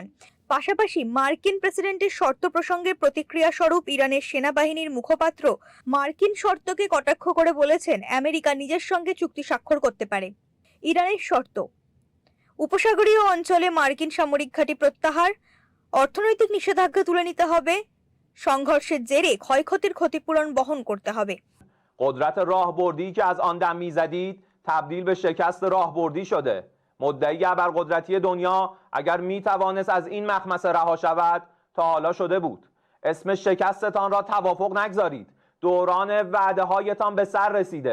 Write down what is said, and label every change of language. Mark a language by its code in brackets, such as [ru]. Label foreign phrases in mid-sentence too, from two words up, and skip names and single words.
[bn] পাশাপাশি মার্কিন প্রেসিডেন্টের শর্ত প্রসঙ্গে প্রতিক্রিয়া স্বরূপ ইরানের সেনাবাহিনীর মুখপাত্র মার্কিন শর্তকে কটাক্ষ করে বলেছেন, আমেরিকা নিজের সঙ্গে চুক্তি স্বাক্ষর করতে পারে। ইরানের শর্ত: উপসাগরীয় অঞ্চলে মার্কিন সামরিক ঘাঁটি প্রত্যাহার, অর্থনৈতিক নিষেধাজ্ঞা তুলে নিতে হবে, সংঘর্ষের জেরে ক্ষয়ক্ষতির ক্ষতিপূরণ বহন করতে হবে। [fa] قدرت راهبردی که از آن دم می‌زدید تبدیل به شکست راهبردی شده. مدعی ابرقدرتی دنیا اگر میتوانست از این مخمسه رها شود تا حالا شده بود. اسم شکستتان را توافق نگذارید. دوران وعده هایتان به سر رسیده.